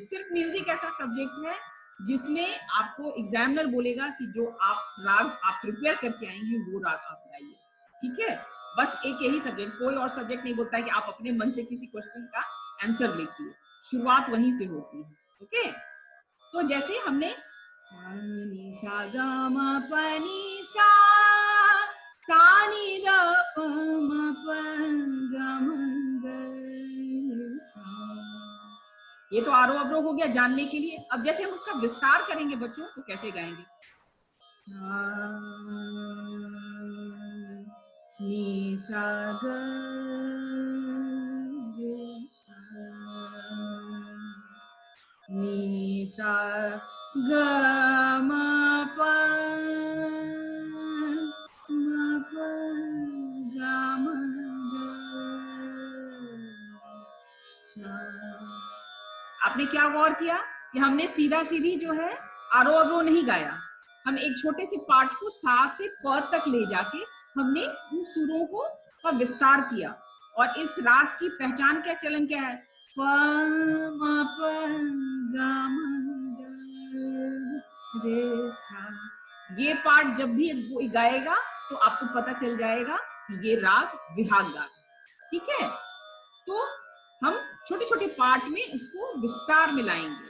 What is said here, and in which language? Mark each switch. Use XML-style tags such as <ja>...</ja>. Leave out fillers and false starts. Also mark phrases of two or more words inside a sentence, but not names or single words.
<hi>सिर्फ म्यूजिक ऐसा सब्जेक्ट है जिसमें आपको एग्जामिनर बोलेगा कि जो आप राग आप प्रिपेयर करके आई हैं वो राग आप गाइए। ठीक है, बस एक यही सब्जेक्ट, कोई और सब्जेक्ट नहीं बोलता है कि आप अपने मन से किसी क्वेश्चन का आंसर लिखिए, शुरुआत वहीं से होती है। ओके, तो जैसे हमने सा नी सा गा मा प नी सा नी द प म प ग म ग सा, ये तो आरोह अवरोह हो गया जानने के लिए। अब जैसे हम उसका विस्तार करेंगे बच्चों तो कैसे गाएंगे। सा नी सा ग रे सा नी सा ग म प ग म ग सा। आपने क्या गौर किया कि हमने सीधा सीधी जो है आरोह अवरोह नहीं गाया, हम एक छोटे से पार्ट को सा से प तक ले जाके हमने उन सुरों को का विस्तार किया। और इस राग की पहचान क्या चलन क्या है, प म प ग म ग रे सा। ये पार्ट जब भी कोई गाएगा तो आपको पता चल जाएगा कि ये राग विहाग गा। ठीक है, तो हम छोटे छोटे पार्ट में इसको विस्तार में लाएंगे।</hi>